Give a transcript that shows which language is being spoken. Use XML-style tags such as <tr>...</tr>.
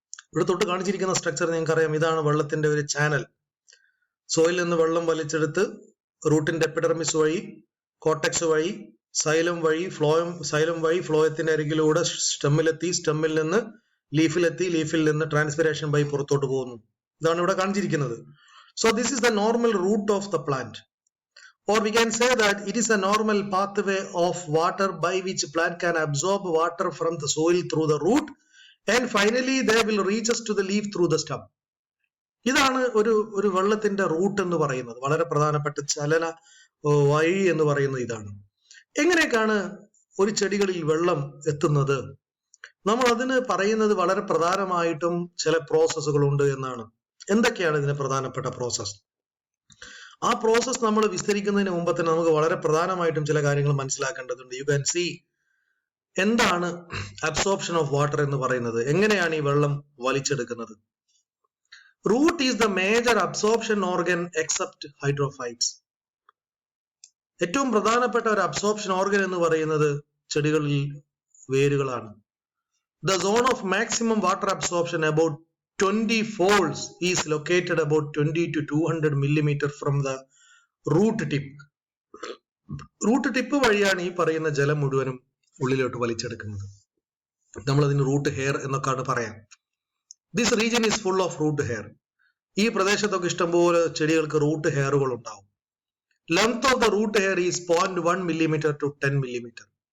<ml>ഇവിടെ തൊട്ട് കാണിച്ചിരിക്കുന്ന സ്ട്രക്ചർ നിങ്ങൾക്കറിയാം, ഇതാണ് വെള്ളത്തിന്റെ ഒരു ചാനൽ. സോയിൽ നിന്ന് വെള്ളം വലിച്ചെടുത്ത് റൂട്ടിന്റെ എപ്പിഡെർമിസ് വഴി, കോർട്ടെക്സ് വഴി, സൈലം വഴി ഫ്ലോയത്തിന്റെ അരികിലൂടെ സ്റ്റെമ്മിലെത്തി, സ്റ്റെമ്മിൽ നിന്ന് ലീഫിലെത്തി, ലീഫിൽ നിന്ന് ട്രാൻസ്പിരേഷൻ വഴി പുറത്തോട്ട് പോകുന്നു. ഇതാണ് ഇവിടെ കാണിച്ചിരിക്കുന്നത്.</ml> <en>So this is the normal route of the plant, or we can say that it is a normal pathway of water by which plant can absorb water from the soil through the root and finally they will reach us to the leaf through the stem.</en> <ml>ഇതാണ് ഒരു വെള്ളത്തിന്റെ root എന്ന് പറയുന്നത്, വളരെ പ്രധാനപ്പെട്ട ചലന വഴി എന്ന് പറയുന്നത് ഇതാണ്. എങ്ങനെയൊക്കെയാണ് ഒരു ചെടികളിൽ വെള്ളം എത്തുന്നത്? നമ്മൾ അതിന് പറയുന്നത് വളരെ പ്രധാനമായിട്ടും ചില പ്രോസസ്സുകളുണ്ട് എന്നാണ്. എന്തൊക്കെയാണ് ഇതിന് പ്രധാനപ്പെട്ട പ്രോസസ്? ആ പ്രോസസ് നമ്മൾ വിസ്തരിക്കുന്നതിന് മുമ്പ് തന്നെ നമുക്ക് വളരെ പ്രധാനമായിട്ടും ചില കാര്യങ്ങൾ മനസ്സിലാക്കേണ്ടതുണ്ട്.</ml> <en>you can see,</en> <ml>എന്താണ് അബ്സോർപ്ഷൻ ഓഫ് വാട്ടർ എന്ന് പറയുന്നത്, എങ്ങനെയാണ് ഈ വെള്ളം വലിച്ചെടുക്കുന്നത്?</ml> <en>Root is the major absorption organ except hydrophytes.</en> <ml>ഏറ്റവും പ്രധാനപ്പെട്ട ഒരു അബ്സോർപ്ഷൻ ഓർഗൻ എന്ന് പറയുന്നത് ചെടികളിൽ വേരുകളാണ്.</ml> <en>The zone of maximum water absorption, about 20 folds, is located about 20 to 200 millimeter from the root tip.</en> <ml>Root tip വഴിയാണ് ഈ പറയുന്ന ജലം മുഴുവനും ഉള്ളിലോട്ട് വലിച്ചെടുക്കുന്നത്. നമ്മൾ അതിന് റൂട്ട് ഹെയർ എന്നൊക്കെയാണ് പറയാം.</ml> <en>This region is full of root hair.</en> <ml>ഈ പ്രദേശത്തൊക്കെ ഇഷ്ടംപോലെ ചെടികൾക്ക് റൂട്ട് ഹെയറുകൾ ഉണ്ടാവും.</ml> <en>Length of the root hair is 0.1 millimeter to 10 millimeter.</en>